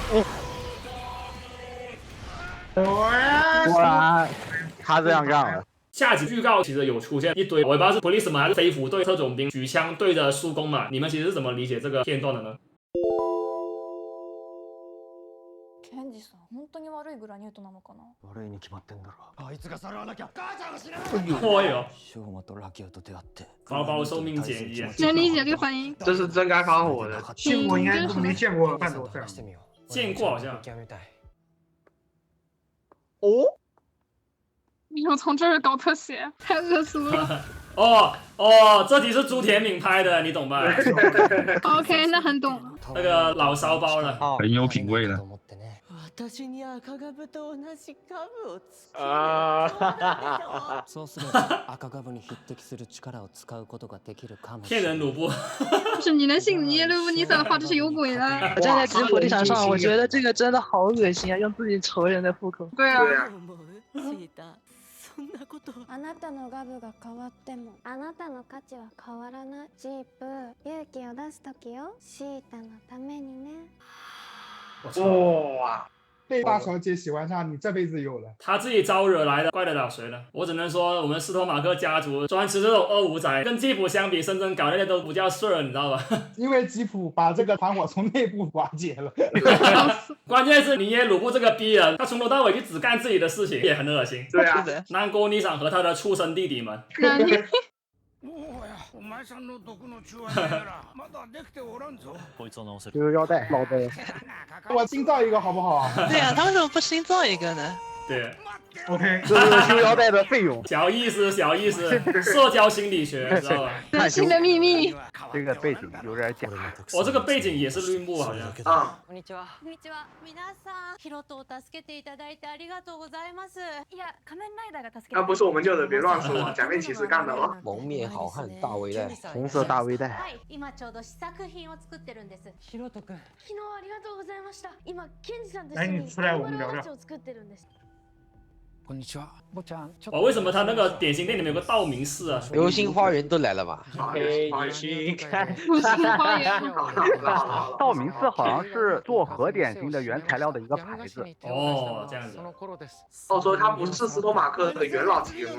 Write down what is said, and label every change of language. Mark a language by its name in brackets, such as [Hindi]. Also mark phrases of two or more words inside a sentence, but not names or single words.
[Chinese] 果然他这样干了。下集预告其实有出现一堆，我也不知道是 policeman 还是飞虎队特种兵举枪对着叔公嘛，你们其实是怎么理解这个片段的呢？ [Japanese] ケンジさん本当に悪いグラニュートなのかな。悪いに決まってんだろ。あいつがさらわなきゃ母ちゃんが死なない。 [Chinese] 哎呦， [Japanese] ショーマとラキオと出会って。 [Chinese] 包包寿命减一，能理解这个反应。这是真该发火的。见过应该都没见过半斗这样。见过好像。哦，你说从这儿搞特写，太恶俗了。哦，这题是朱铁敏拍的，你懂吧？ OK， 那很懂了。那个老骚包了，很有品味了。 [Japanese] そうすれば赤株に匹敵する力を使うことができるかも。 [Chinese] 骗人鲁布。不是你能信耶路布尼撒的话，这是有鬼的。我站在吉普地场上，我觉得这个真的好恶心啊！用自己仇人的户口。对啊。 [Japanese] あなたのガブが変わってもあなたの価値は変わらない。ジープ勇気を出す時よ。シータのためにね。 [Chinese] 哇！被大小姐喜欢上，你这辈子有了。他自己招惹来的，怪得了谁呢？我只能说，我们斯托马克家族专吃这种25仔，跟吉普相比，深圳搞那些都不叫事儿，你知道吧？因为吉普把这个团伙从内部瓦解了。关键是尼耶鲁布这个逼人，他从头到尾就只干自己的事情，也很恶心。对啊，南宫尼桑和他的畜生弟弟们。 [Japanese] お前さんの毒の中和ならまだできておらんぞ。こいつを直せる。 [Chinese] 就是腰带老的。我新造一个好不好？对啊，他为什么不新造一个呢？对，OK，这是修腰带的费用。小意思，小意思，社交心理学，知道吧？人性的秘密。这个背景有点假。我这个背景也是绿幕，好像。啊， [Japanese] こんにちは。こんにちは。皆さん、ヒロトを助けていただいてありがとうございます。いや、仮面ライダーが助けて。 [Chinese] 那不是我们救的，别乱说，假面骑士干的哦。蒙面好汉大卫带，红色大卫带。 [Japanese] はい、今ちょうど試作品を作ってるんです。ヒロト君。昨日ありがとうございました。今ケンジさんと一緒にアニマルワッチを作ってるんです。こんにちは。ぼちゃん。 [Chinese] 哦，为什么他那个点心店里面有个道明寺啊？流星花园都来了嘛？给你去看。流星花园。道明寺好像是做和点心的原材料的一个牌子。哦，这样子。哦，所以他不是斯托马克的元老级人物。